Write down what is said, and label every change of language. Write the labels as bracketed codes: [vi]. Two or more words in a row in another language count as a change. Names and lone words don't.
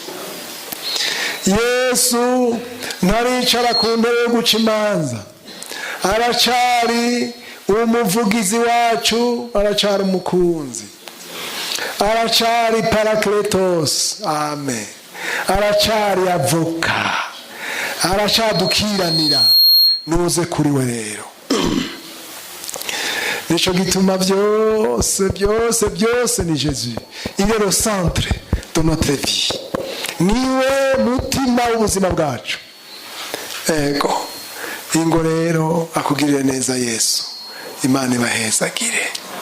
[rn] Yesu ntaricara ku ntebe yo guca imanza, aracari umuvugizi wacu, aracari umukunzi, aracari parakletos. Amen. Aracari avoka, aracadukiranira. Nuze kuri we rero. Nico gituma byose ni Jésus. [fr] Il est le centre de notre vie. [rn] Niwe mutima w'ubuzima bwacu. Ego ingo rero akugirire neza Yesu. Imana ibahezagire.